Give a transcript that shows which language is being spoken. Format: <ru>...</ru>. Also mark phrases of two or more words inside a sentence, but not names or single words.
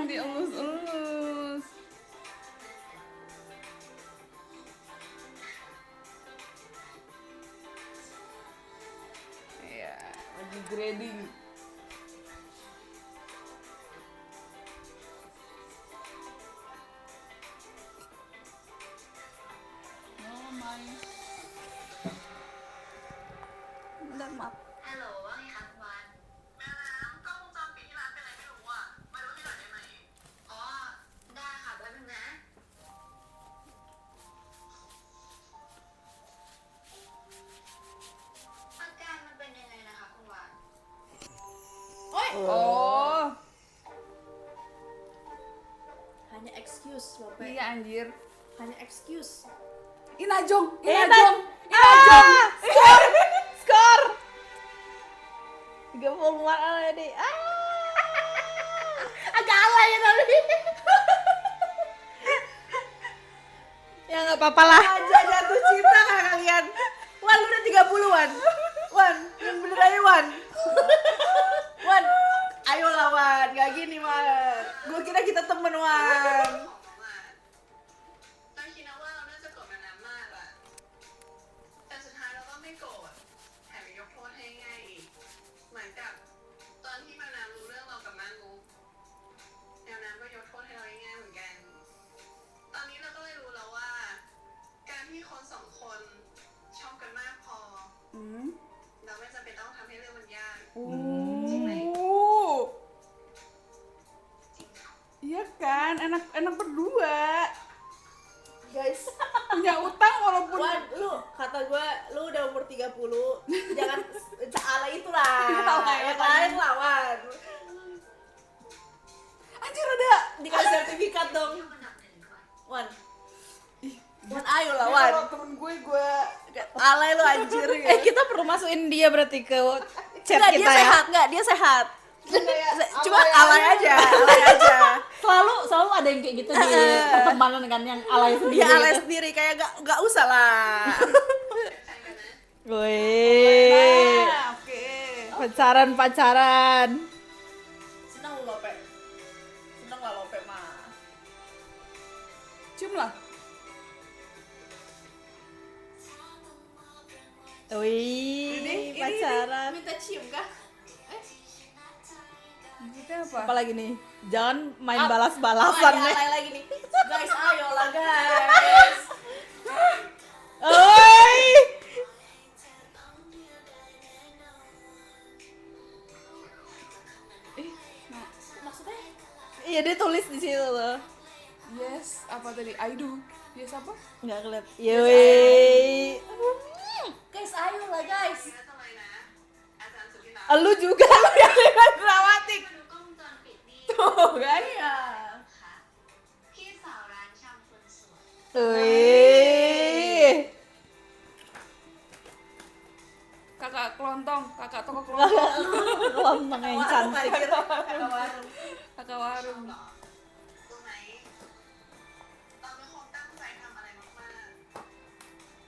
<id>Dielus-elus. Iya, lagi grading.</id> <en>Oh my.</en> <id>Bentar, maaf.</id> <th>ฮัลโหลว่าไงคะคุณวาน แม่น้ำกล้องวงจรปิดที่ร้านเป็นอะไรไม่รู้อ่ะ มาดูให้หน่อยได้ไหม อ๋อ ได้ค่ะแป๊บนึงนะอาการมันเป็นยังไงนะคะคุณวาน Oh,</th> <id>Hanya excuse Lope. iya anjir. Hanya excuse. Inajong. Skor. 34 ala deh. Agak alay ya tapi. Ya nggak apa-apa lah. Aja jatuh cinta kah kalian? Wan, lu udah 30-an. Wan, yang bener aja Wan. Wan, ayolah Wan, gak gini Wan. Gua kira kita temen Wan.</id> <th>ตอนคิดนะว่าเราน่าจะโกรธแม่น้ำมากอะแต่สุดท้ายเราก็ไม่โกรธแถมยังยกโทษให้ง่ายอีก เหมือนกับตอนที่แม่น้ำรู้เรื่องเรากับมางูแม่น้ำก็ยกโทษให้เราง่ายๆเหมือนกัน ตอนนี้เราก็เลยรู้แล้วว่า การที่คนสองคนชอบกันมากพอ เราไม่จำเป็นต้องทำให้เรื่องมันยาก จริงไหม</th> <id>Iya kan, enak berdua. Guys, Punya utang walaupun Wan, lu kata gua lu udah umur 30, jangan alay itulah. Alay, Yang lain lah Wan. anjir ada. Dikasih sertifikat dong.</id> <th>ที่มันดับหนึ่งด้วย</th> <id>Wan. Wan ayo lah Dia Wan. kalau temen gue Alay lu anjir ya. Kita perlu masukin dia berarti ke chat Enggak, kita dia ya. sehat, enggak, dia sehat. Cuma alay alay aja, alay aja. Selalu ada yang kayak gitu di pertemanan kan yang alay sendiri. Dia alay sendiri kayak enggak usah lah.</id> <th>ใช่กันนะ Wih.</th> <id>Oke. Pacaran. Senang lu Lope. Senang lah Lope mah. cium lah. Wih, pacaran. Minta cium kah? Maksudnya apa? Apalagi nih? Jangan main Oh, balas-balasan ada nih. alay lagi nih. Guys, ayolah guys. Oi. Maksudnya? Iya dia tulis di situ tuh. Yes, apa tadi?</id> <en>I do. Yes apa?</en> <id>Nggak keliat. Yoi. Guys, ayolah guys.</id> <th>นี่ทำไมนะ อาจารย์สุธิรา</th> <id>Lu juga lu yang lihat dramatik.</id> <th>มาดูกล้องวงจรปิดนี่</th> <id>Tuh kan? Iya.</id> <th>ค่ะพี่สาวร้านชำคนสวย Wih.</th> <id>Kakak kelontong, kakak toko kelontong, Lontong yang cantik. Kakak warung. kakak warung.</id> <th>รู้ไหมเราเป็นคนตั้งใจทำอะไรมากๆ</th>